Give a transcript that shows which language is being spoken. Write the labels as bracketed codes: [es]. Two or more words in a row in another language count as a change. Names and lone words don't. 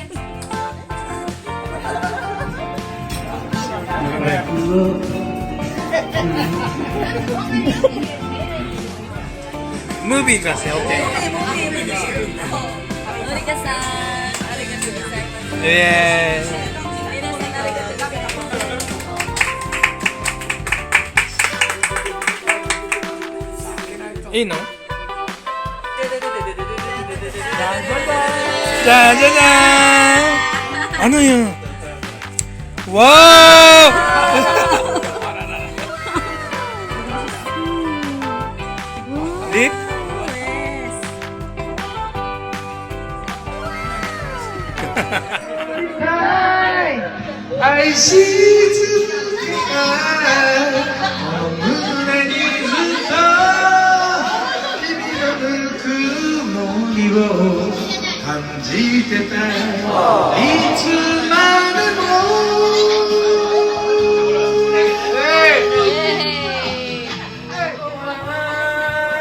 [tl] Movie kasi, okay. [en] Yes. no? [ko] 짜자잔! [tl] Ano yun? Wow! [en] Lip? [ja] 愛し続けた胸にずっと君のぬくもりを感じてたいつまでも